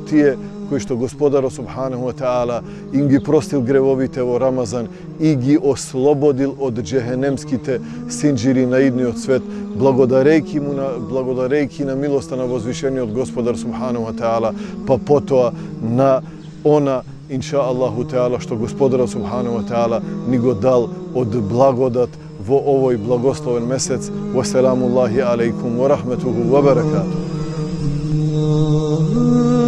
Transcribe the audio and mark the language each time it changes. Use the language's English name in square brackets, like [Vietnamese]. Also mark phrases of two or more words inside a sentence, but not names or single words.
[Macedonian] тие кои што Господарот [Arabic] سبحانه وتعالى [Macedonian] им ги простил гревовите во Рамазан и ги ослободил од джехенемските синџири на идниот свет, благодарејќи на милоста на возвишениот Господар [Arabic] سبحانه وتعالى, [Macedonian] па потоа на она, [Arabic] إن شاء الله تعالى, [Macedonian] што Господарот [Arabic] سبحانه وتعالى [Macedonian] ни го дал од благодат во овој благословен месец. [Arabic] والسلام عليكم ورحمته وبركاته.